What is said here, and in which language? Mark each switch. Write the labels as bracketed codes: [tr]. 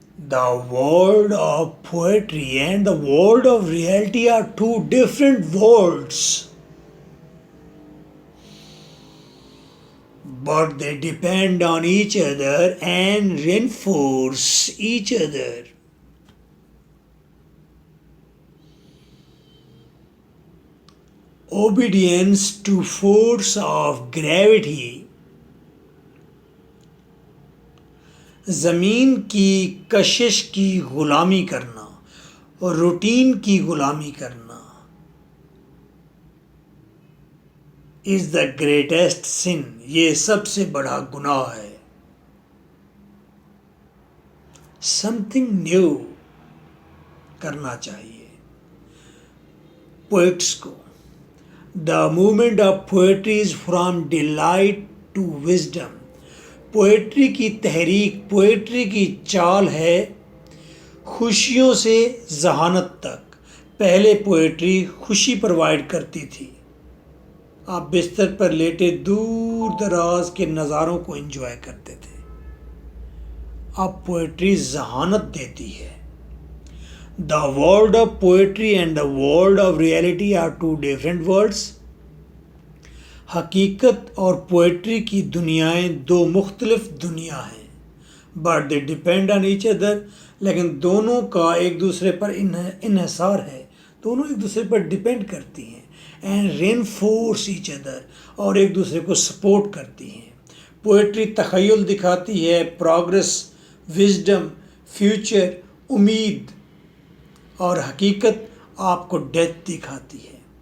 [en] The world of poetry and the world of reality are two different worlds, but they depend on each other and reinforce each other. Obedience to force of gravity. [ur] زمین کی کشش کی غلامی کرنا اور routine کی غلامی کرنا [en] is the greatest sin. [ur] یہ سب سے بڑا گناہ ہے. [en] something new [ur] کرنا چاہیے poets کو. [en] The movement of poetry is from delight to wisdom. [ur] Poetry کی تحریک، پوئٹری کی چال ہے خوشیوں سے ذہانت تک. پہلے پوئٹری خوشی پرووائڈ کرتی تھی. آپ بستر پر لیٹے دور دراز کے نظاروں کو انجوائے کرتے تھے. اب پوئٹری ذہانت دیتی ہے. [en] The world of poetry and the world of reality are two different worlds. [ur] حقیقت اور پوئٹری کی دنیایں دو مختلف دنیا ہیں. [en] but they depend on each other. [ur] لیکن دونوں کا ایک دوسرے پر انحصار ہے. دونوں ایک دوسرے پر ڈپینڈ کرتی ہیں. [en] and reinforce each other. [ur] اور ایک دوسرے کو سپورٹ کرتی ہیں. پوئٹری تخیل دکھاتی ہے، پروگرس، وزڈم، فیوچر، امید. اور حقیقت آپ کو ڈیتھ دکھاتی ہے.